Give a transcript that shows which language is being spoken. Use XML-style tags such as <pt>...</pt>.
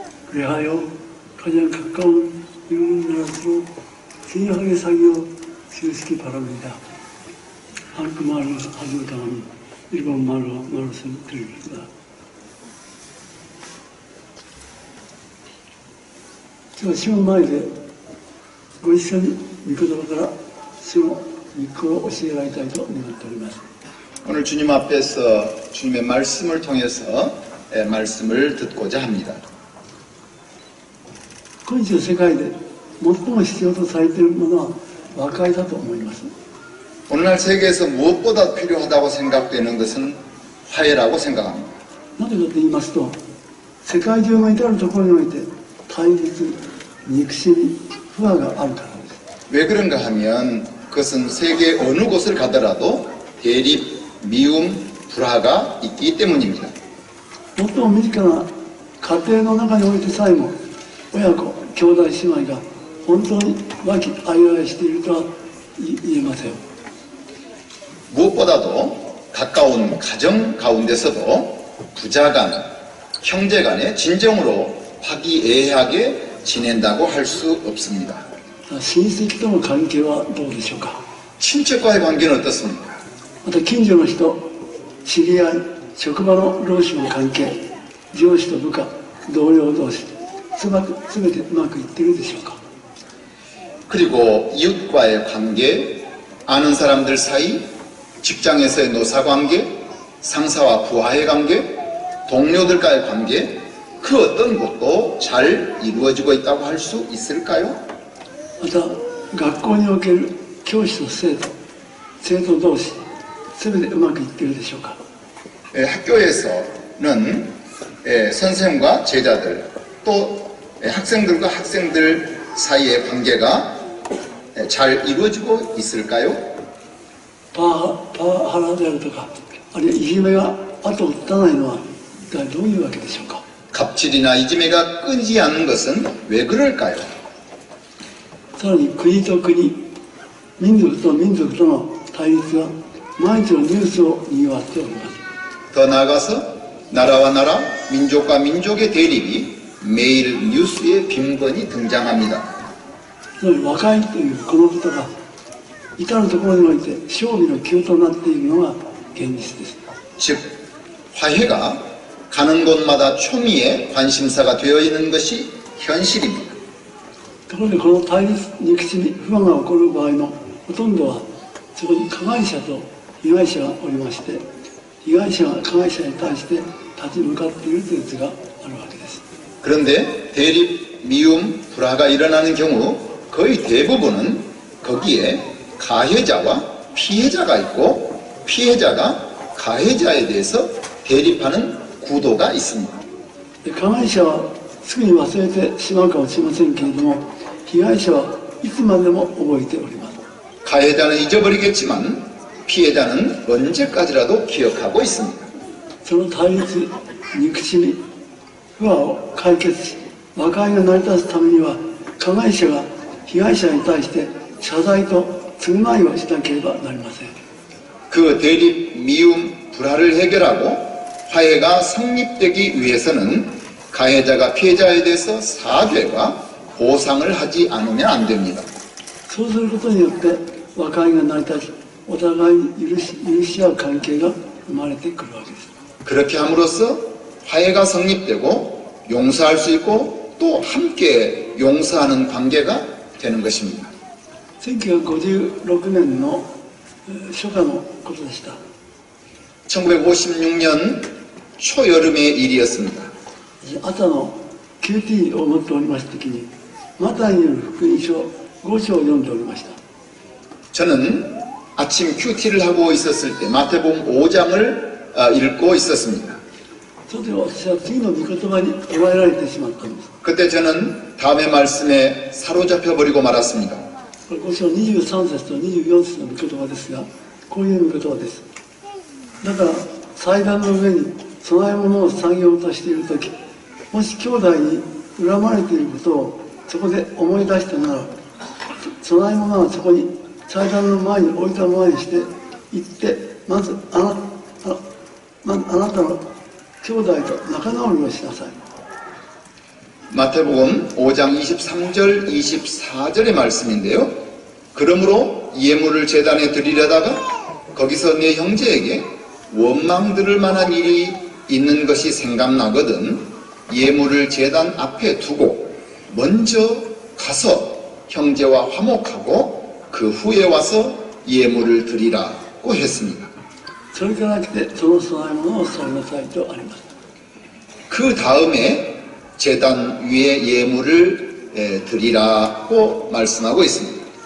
<ko>그리하여 가장 가까운 이웃나라로 진하게 사귀어 주시기 바랍니다. 한국말로 하는 다음 일본말로 말씀드립니다. 제가 시험</ko> <ja>前でご一緒に御言葉から主の御子を教えられたいと願っております。</ja> <ko>오늘 주님 앞에서 주님의 말씀을 통해서 말씀을 듣고자 합니다.</ko> <ja>今日世界で最も必要とされているものは和解だと思います。</ja> <ko>오늘날 세계에서 무엇보다 필요하다고 생각되는 것은 화해라고 생각합니다.</ko> <ja>なぜかと言いますと、世界中の至るところにおいて対立、憎しみ、不和があるからです。</ja> <ko>왜 그런가 하면 그것은 세계 어느 곳을 가더라도 대립, 미움, 불화가 있기 때문입니다.</ko> <ja>最も身近な家庭の中においてさえも親子、兄弟姉妹が本当に和気あいあいしているとは言えません。</ja> <ko>무엇보다도 가까운 가정 가운데서도 부자간, 형제간에 진정으로 화기애애하게 지낸다고 할 수 없습니다.</ko> <ja>親戚との関係はどうでしょうか。</ja> <ko>친척과의 관계는 어떻습니까?</ko> <ja>また近所の人、知り合い、職場の労使の関係、上司と部下、同僚同士、すべてうまくいっているでしょうか。</ja> <ko>그리고 이웃과의 관계, 아는 사람들 사이, 직장에서의 노사관계, 상사와 부하의 관계, 동료들과의 관계, 그 어떤 것도 잘 이루어지고 있다고 할 수 있을까요?</ko> <ja>また学校における教師と生徒、生徒同士、すべてうまくいっているでしょうか。</ja> <ko>학교에서는 선생과 제자들, 또 학생들과 학생들 사이의 관계가 잘 이루어지고 있을까요?</ko> <ja>パワハラであるとか、あるいはいじめが後を絶たないのは一体どういうわけでしょうか。</ja> <ko>갑질이나 이지매가 끊이지 않는 것은 왜 그럴까요?</ko> <ja>さらに国と国、民族と民族との対立が毎日のニュースを賑わっております。</ja> <ko>더 나아가서 나라와 나라, 민족과 민족의 대립이 매일 뉴스에 빈번히 등장합니다.</ko> <ja>つまり和解というこのことが至るところにおいて勝利の急となっているのが現実です。</ja> <ko>즉 화해가 가는 곳마다 초미의 관심사가 되어 있는 것이 현실입니다.</ko> <ja>ところでこの対立、憎しみ、不和が起こる場合のほとんどはそこに加害者と被害者がおりまして、被害者が加害者に対して立ち向かっているという図があるわけです。</ja> <ko>그런데 대립, 미움, 불화가 일어나는 경우 거의 대부분은 거기에 가해자와 피해자가 있고 피해자가 가해자에 대해서 대립하는 구도가 있습니다.</ko> <ja>加害者はすぐに忘れてしまうかもしれませんけれども、被害者はいつまでも覚えております。</ja> <ko>가해자는 잊어버리겠지만 피해자는 언제까지라도 기억하고 있습니다.</ko> <ja>その対立、憎しみ、不和を解決し、和解が成り立つためには、加害者が被害者に対して謝罪と償いをしなければなりません。</ja> <ko>그 대립, 미움, 불화를 해결하고 화해가 성립되기 위해서는 가해자가 피해자에 대해서 사죄와 보상을 하지 않으면 안 됩니다.</ko> <ja>そうすることによって和解が成り立ち、お互いに許し合う関係が生まれてくるわけです。</ja> <ko>그렇게 함으로써 화해가 성립되고 용서할 수 있고 또 함께 용서하는 관계가 되는 것입니다.</ko> <ja>1956年の初夏のことでした。</ja> <ko>1956년 초여름의 일이었습니다.</ko> <ja>朝の QT を持っておりました時に、マタイによる福音書5章を読んでおりました。</ja> <ko>저는 아침 QT를 하고 있었을 때 마태복음 5장을 읽고 있었습니다.</ko> <ja>それで私は次の御言葉に捉えられてしまったんです。</ja> <ko>그때 저는 다음의 말씀에 사로잡혀 버리고 말았습니다.</ko> <ja>これ5章23節と24節の御言葉ですが、こういう御言葉です。だから祭壇の上に供え物を下げようとしているとき、もし兄弟に恨まれていることをそこで思い出したなら、供え物はそこに祭壇の前に置いたままにして行って、まずあなたの兄弟と仲直りをしなさい。</ja> <ko>마태복음 5장 23절 24절의 말씀인데요. 그러므로 예물을 제단에 드리려다가 거기서 내 형제에게 원망 들을 만한 일이 있는 것이 생각나거든 예물을 제단 앞에 두고 먼저 가서 형제와 화목하고 그 후에 와서 예물을 드리라고 했습니다.</ko> <ja>それから来てその供え物をされなさいとあります。</ja> <ko>그 다음에 제단 위에 예물을 드리라고 말씀하고 있습니다.</ko>